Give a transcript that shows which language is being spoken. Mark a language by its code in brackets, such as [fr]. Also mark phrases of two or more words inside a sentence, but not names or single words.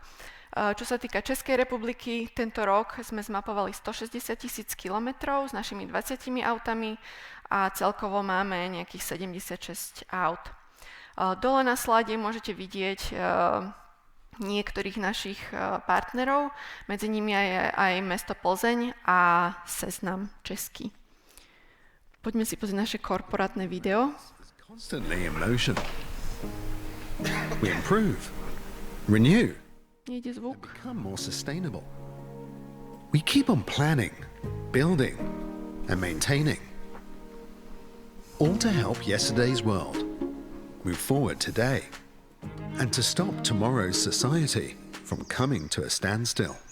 [sk] Čo sa týka Českej republiky, tento rok sme zmapovali 160 000 kilometrov s našimi 20 autami a celkovo máme nejakých 76 aut. Dole na slide môžete vidieť niektorých našich partnerov, medzi nimi aj mesto Plzeň a Seznam Český. Poďme si pozrieť naše korporátne video. [en] Constantly in motion. We improve, renew, [sk] Nejde zvuk. [en] and become more sustainable. We keep on planning, building, and maintaining. All to help yesterday's world move forward today, and to stop tomorrow's society from coming to a standstill.